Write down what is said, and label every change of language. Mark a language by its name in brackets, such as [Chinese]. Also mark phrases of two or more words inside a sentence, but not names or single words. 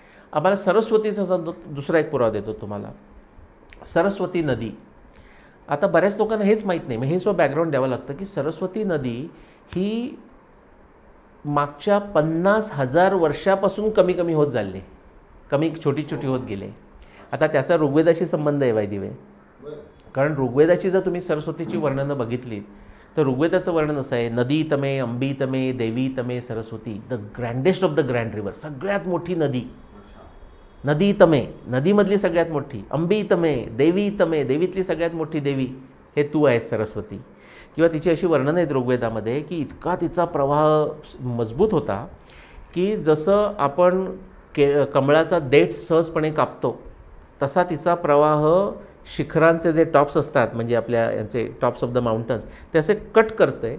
[Marathi] आम्हाला सरस्वतीचा दुसरा एक पुरावा देतो तुम्हाला. सरस्वती नदी, आता बऱ्याच लोकांना हेच माहीत नाही, मग हे सुद्धा बॅकग्राऊंड द्यावं लागतं की सरस्वती नदी ही मागच्या 50,000 वर्षापासून कमी कमी होत चालली, कमी छोटी छोटी होत गेले. आता त्याचा ऋग्वेदाशी संबंध आहे [English] by the way, [Marathi] कारण ऋग्वेदाची जर तुम्ही सरस्वतीची वर्णनं बघितली तर ऋग्वेदाचं वर्णन असं आहे, [Sanskrit] नदी तमे, अंबी तमे, देवी तमे, सरस्वती, [English] the grandest of the grand river, [Marathi] सगळ्यात मोठी नदी. [Sanskrit] नदी तमे, [Marathi] नदीमधली सगळ्यात मोठी, [Sanskrit] अंबी तमे, देवी तमे, [Marathi] देवीतली सगळ्यात मोठी देवी हे तू आहेस सरस्वती. किंवा तिची अशी वर्णनं आहेत ऋग्वेदामध्ये की इतका तिचा प्रवाह मजबूत होता की जसं आपण कमळाचा देठ सहजपणे कापतो तसा तिचा प्रवाह शिखरांचे जे टॉप्स असतात, म्हणजे आपल्या यांचे [English] tops of the mountains, [Marathi] ते असे कट करते.